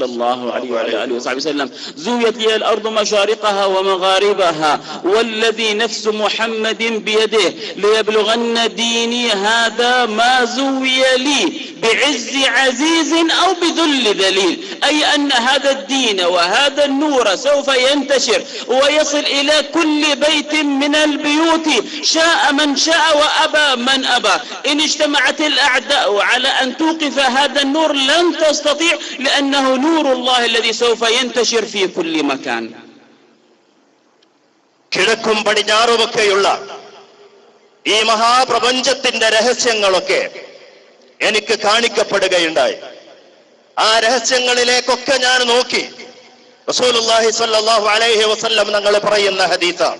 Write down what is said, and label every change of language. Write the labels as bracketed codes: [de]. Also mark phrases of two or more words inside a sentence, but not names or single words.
[ar] الله عليه وعلى آله وصحبه وسلم: زويت لي الأرض مشارقها ومغاربها والذي نفس محمد بيده ليبلغن ديني هذا ما زوي لي بعز عزيز أو بذل ذليل، أي أن هذا الدين وهذا النور سوف ينتشر ويصل إلى كل بيت من البيوت شاء من شاء وأبى من أبى. إن اجتمعت الأعداء على أن توقف هذا النور لن تستطيع، لأنه نور الله الذي سوف ينتشر في كل مكان. [ml] കിഴക്കും പടിഞ്ഞാറുമൊക്കെയുള്ള ഈ മഹാപ്രപഞ്ചത്തിന്റെ രഹസ്യങ്ങളൊക്കെ എനിക്ക് കാണിക്കപ്പെടുകയുണ്ടായി. ആ രഹസ്യങ്ങളിലേക്കൊക്കെ ഞാൻ നോക്കി. [ar] رسول الله صلى الله عليه وسلم [ml] തങ്ങൾ പറയുന്ന ഹദീസാണ്.